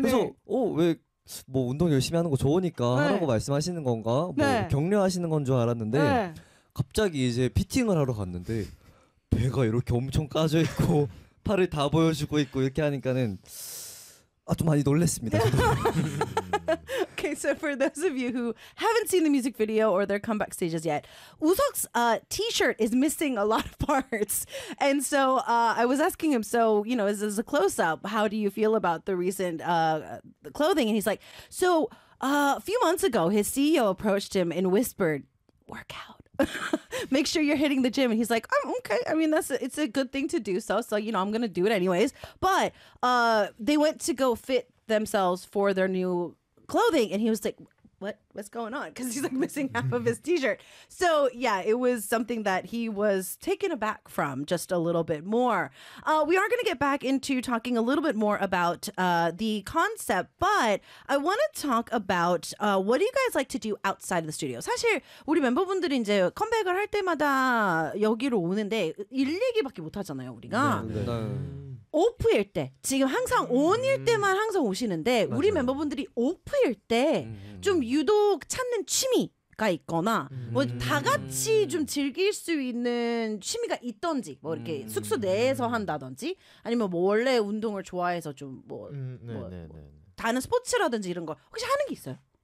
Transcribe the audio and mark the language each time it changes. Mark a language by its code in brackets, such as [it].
[ko] 그래서 왜 뭐 운동 열심히 하는 거 좋으니까 네. 하라고 말씀하시는 건가? 뭐 네. 격려하시는 건 줄 알았는데 네. 갑자기 이제 피팅을 하러 갔는데 배가 이렇게 엄청 까져 있고 팔을 다 보여주고 있고 이렇게 하니까는 좀 많이 놀랬습니다. [en] Okay, so for those of you who haven't seen the music video or their comeback stages yet, Usok's t-shirt is missing a lot of parts. And so I was asking him, so, you know, is this a close-up? How do you feel about the recent clothing? And he's like, so A few months ago, his CEO approached him and whispered, "Work out. Make sure you're hitting the gym." And he's like, "Oh, okay. I mean, it's a good thing to do. So you know, I'm gonna do it anyways." But they went to go fit themselves for their new clothing, and he was like, What's going on?" Because he's like missing half of his t-shirt. So yeah, it was something that he was taken aback from just a little bit more. We are going to get back into talking a little bit more about the concept, but I want to talk about what do you guys like to do outside of the studio? [ko] 사실 우리 멤버분들이 이제 컴백을 할 때마다 여기로 오는데 일 얘기밖에 못 하잖아요, 우리가. 오프일 때 지금 항상 온일 때만 항상 오시는데 맞아요. 우리 멤버분들이 오프일 때 좀 유독 찾는 취미가 있거나 뭐 다 같이 좀 즐길 수 있는 취미가 있던지 뭐 이렇게 숙소 내에서 한다든지 아니면 뭐 원래 운동을 좋아해서 좀 뭐 다른 스포츠라든지 이런 거 혹시 하는 게 있어요?